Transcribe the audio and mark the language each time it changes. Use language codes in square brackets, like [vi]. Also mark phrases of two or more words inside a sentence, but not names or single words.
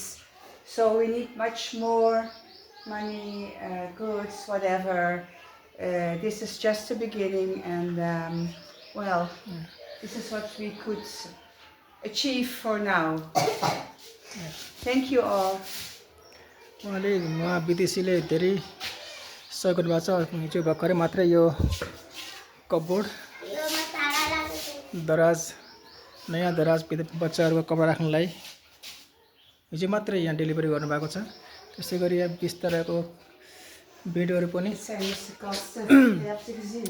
[en] So we need much more money, goods, whatever. This is just the beginning, and this is what we could achieve for now. Thank you all. [ne] उहाँ विदेशीले धेरै सहयोग गर्नुभएको छ। हिजो भर्खरै मात्रै यो कपबोर्ड दराज नयाँ दराज बच्चाहरूको कपडा राख्नलाई हिजो मात्रै यहाँ डेलिभरी गर्नुभएको छ। त्यसै गरी यहाँ बिस्ताराको बेडहरू पनि [nl] Dit zijn dus de kasten. Je hebt ze gezien.